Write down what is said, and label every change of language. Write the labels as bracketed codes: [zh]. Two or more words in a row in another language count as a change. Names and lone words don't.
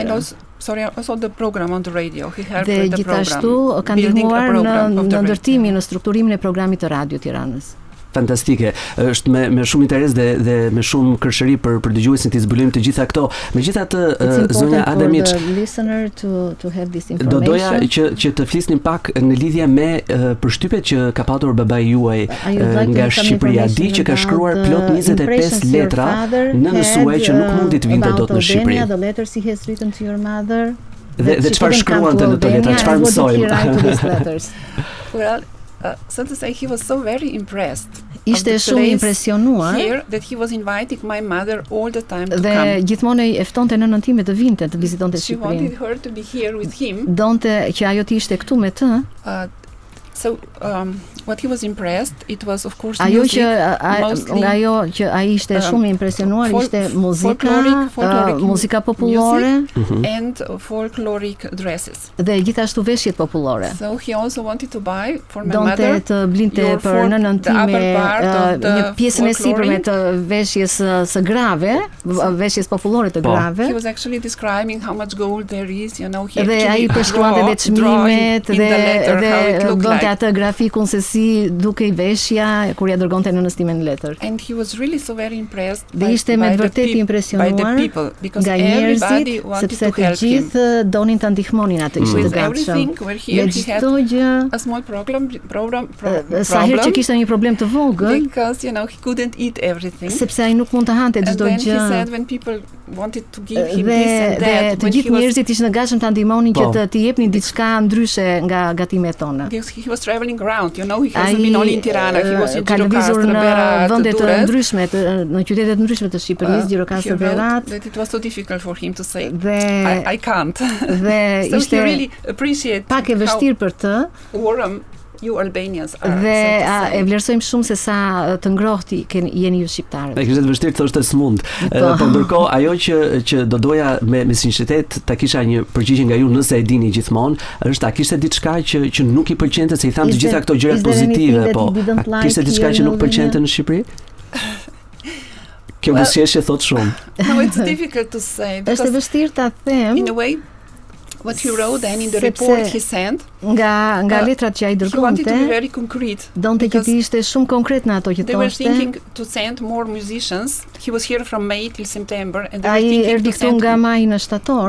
[en] And also the program on the radio. He helped with the program. [sq] Dhe gjithashtu ka ndihmuar në ndërtimin, në strukturimin e programit të Radio Tiranës. Fantastike. Është me shumë interes dhe me shumë kërshëri për dëgjuesin të zbulojmë të gjitha këto. Megjithatë, zonja Adamiç, do doja që të flisnim pak në lidhje me përshtypjet që ka patur babai juaj nga Shqipëria. Di që ka shkruar plot 25 letra nënës suaj që nuk mundi të vinte dot në Shqipëri. Dhe çfarë shkruante në ato letra? Çfarë mësojmë? [en] Well, so to say, he was so very impressed. [sq] Ishte shumë impresionuar [en] here that he was inviting my mother all the time to come. [sq] Dhe gjithmonë e ftonte nënën time të vinte të vizitonte Shqipërinë. [en] She wanted her to be here with him. [sq] Donte që ajo të ishte këtu me të. [en] So what he was impressed, it was of course music. [sq] Nga ajo që ai ishte shumë impresionuar ishte muzika popullore [en] and folkloric dresses. [sq] Dhe gjithashtu veshjet popullore. [en] So he also wanted to buy for my mother. [sq] Donte të blinte për nënën time një pjesën e sipërme të veshjes së grave, veshjes popullore të grave. [en] He was actually describing how much gold there is, you know, he actually. [sq] Dhe ai përshkruante dhe çmimet dhe atë grafikun se si duke i veshja kur ja dërgonte nënës time në letër. [en] And he was really so very impressed [sq] dhe ishte me vërtet impresionuar nga njerëzit sepse të gjithë donin ta ndihmonin atë, ishte të gatshëm. Me çdo gjë, [en] a small problem [sq] sa herë që kishte një problem të vogël, [en] because you know he couldn't eat everything. [sq] Sepse ai nuk mund të hante çdo gjë. [en] He said when people wanted to give him this and that, [sq] të gjithë njerëzit ishin të gatshëm ta ndihmonin që të jepnin diçka ndryshe nga gatimet tona. [en] He was traveling around, you know, he hasn't been only in Tirana, he was in Gjirokastër, [sq] Berat, vende të ndryshme, në qytete të ndryshme të Shqipërisë, Gjirokastër, Berat. [en] That it was so difficult for him to say, I can't. [sq] Dhe [en] ishte so he really appreciate [sq] pak e vështirë për të. [en] Warm you Albanians are. [sq] Dhe e vlerësojmë shumë se sa të ngrohtë jeni ju shqiptarët. Ne kishte vështirë të thoshte smund. Po ndërkohë ajo që do doja me sinqeritet ta kisha një përgjigje nga ju nëse e dini gjithmonë, është a kishte diçka që nuk i pëlqente se i tham të gjitha këto gjëra pozitive, po a kishte diçka që nuk pëlqente në Shqipëri? Kjo buzëqeshje thot shumë. [en] No, it's difficult to say. [sq] Është vështirë ta them. [en] In a way, what he wrote and in the report he sent, [sq] nga letrat që ai dërgonte, [en] he wanted to be very concrete. [sq] Donte që të ishte shumë konkret në ato që thoshte. [en] They were thinking to send more musicians. He was here from May till September, and they were thinking to send [sq] nga maj në shtator.